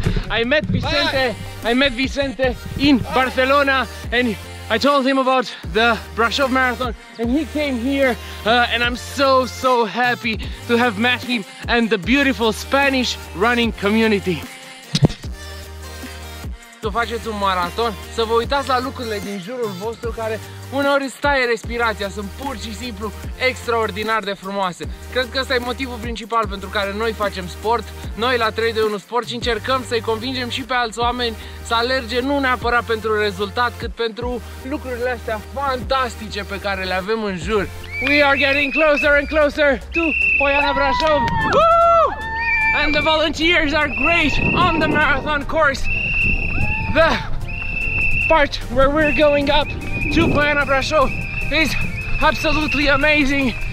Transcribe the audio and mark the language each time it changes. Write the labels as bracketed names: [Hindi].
[English] I met Vicente in Barcelona, and I told him about the Brasov Marathon, and he came here, and I'm so happy to have met him and the beautiful Spanish running community. [Romanian] Să faceți un maraton, să vă uitați la lucrurile din jurul vostru care uneori îți taie respirația, sunt pur și simplu extraordinar de frumoase. Cred că ăsta e motivul principal pentru care noi facem sport, noi la 3-2-1 Sport, și încercăm să-i convingem și pe alți oameni să alerge nu neapărat pentru rezultat, cât pentru lucrurile astea fantastice pe care le avem în jur. [English] We are getting closer and closer to Poiana Brasov. Woo! And the volunteers are great on the marathon course. The part where we're going up to Poiana Brasov is absolutely amazing.